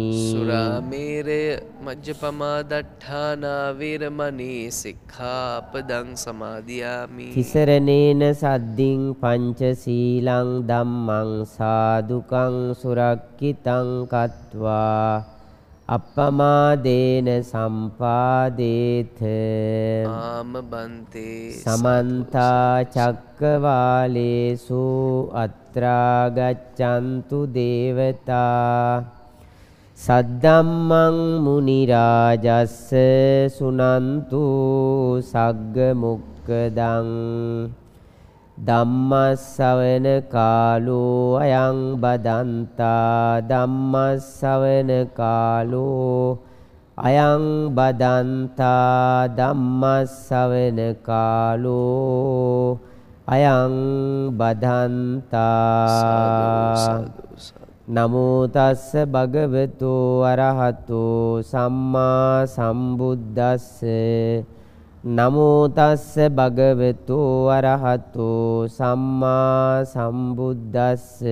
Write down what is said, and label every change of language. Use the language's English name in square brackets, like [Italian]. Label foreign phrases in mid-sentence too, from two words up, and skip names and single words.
[Pali] සුරාමේරය මජ්ජපමා දට්ඨානා වේරමණී සික්ඛාපදං සමාදියාමි. තිසරණේන සද්දින් පංචශීලං ධම්මං සාදුකං සුරක්ඛිතං කତ୍වා අප්පමාදේන සම්පාදේත. [Sinhala] ආම බන්තේ [Pali] සමන්තා චක්කවාලේසු අත්‍රා ගච්ඡන්තු දේවතා. සද්ධම්මං මුනි රාජස්ස සුනන්තු සග්ග මොක්ඛදං. ධම්මස්සවන කාලෝ අයං බදන්තා. ධම්මස්සවන කාලෝ අයං බදන්තා ධම්මස්සවන කාලෝ අයං බදන්තා නමෝ තස්ස භගවතු අරහතු සම්මා සම්බුද්දස්ස නමෝ තස්ස භගවතු අරහතු සම්මා සම්බුද්දස්ස